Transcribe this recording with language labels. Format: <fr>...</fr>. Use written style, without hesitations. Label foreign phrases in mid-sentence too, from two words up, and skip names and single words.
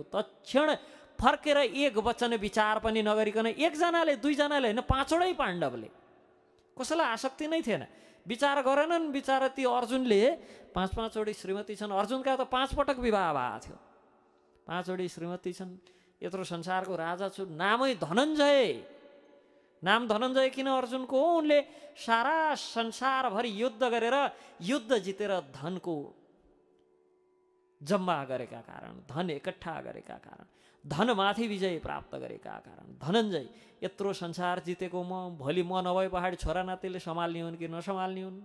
<ne>तत्क्षण फर्केर एक वचन विचार पनि नगरिकन, 1 जनाले 2 जनाले होइन, 5वटै पाण्डवले, कसैलाई आसक्ति नै थिएन, विचार गरेनन्। विचार ती अर्जुनले 5-5वटी श्रीमती छन्। अर्जुनका त 5 पटक विवाह भएको थियो। 5वटी श्रीमती छन्। यत्रो संसारको राजा छु। नामै धनञ्जय। नाम धनञ्जय किन अर्जुनको? उनले सारा संसारभरि युद्ध गरेर, युद्ध जितेर धनको जम्मा गरेका कारण, धन एकट्ठा गरेका कारण, धनमाथि विजय प्राप्त गरेका कारण धनञ्जय। यत्रो संसार जितेको म, भोलि म नभए पहाडी छोरा नातिले सम्हाल्ने हुन् कि नसम्हाल्ने हुन्?</ne>